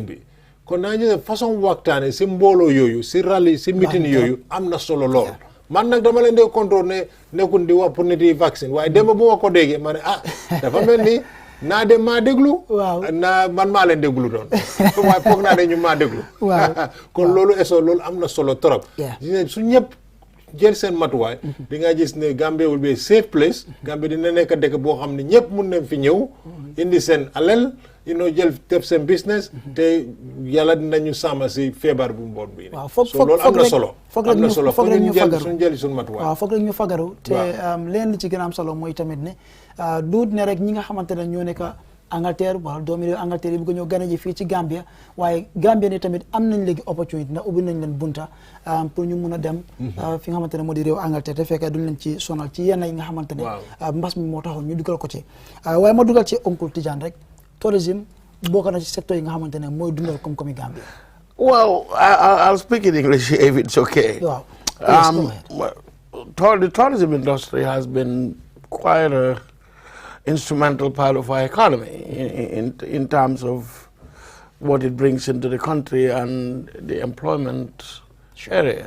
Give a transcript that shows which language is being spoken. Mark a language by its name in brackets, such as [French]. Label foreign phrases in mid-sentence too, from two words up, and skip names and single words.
[Wolof] bi kon naa jël façon waxtaane si mbooloo yooyu si rally si meeting yooyu am na solo lool man nag dama leen de contrôle ne nekkul di wax pour nit yi vaccine waaye démb bu ma ko déggee ma ne dafa mel ni naa dem maa déglu naa man maa leen déglu doon waaye foog naa ne ñu maa déglu kon loolu loolu am na solo trop su ñëpp jël seen matuwaay di nga gis ne [English] Gambia will be a safe place [Wolof] Gambia dina nekk dëkk boo xam ne ñëpp mun nañ fi ñëw indi seen alal jël def seen business te yàlla dinañu sàmm si feebar bu mboon bi loolu am na solo am na solo foog ñu jël suñu matuwaay waaw foog rek ñu fagaru te leen li ci gën a am solo mooy tamit ne duut ne rek ñi nga xamante ne ñoo nekk Angleterre wala doomi réew Angleterre yi bëgg ñoo gën a ji fii ci Gambia waaye Gambia ni tamit am nañ léegi opportunité ndax ubbi nañ leen bunta pour ñu mun a dem fi nga xamante ne moo di réew Angleterre te fekkee duñ leen ci sonal ci yenn yi nga xamante ne mbas mi moo taxoon ñu dugal ko ci waaye ma dugal ci Oncle Tidiane rek tourisme bokk na ci secteur yi nga xamante ne mooy dundal koom-koomi Gambia. [English] Well, I'll speak in English if it's okay. Wow. The tourism industry has been quite a instrumental part of our economy in terms of what it brings into the country and the employment area.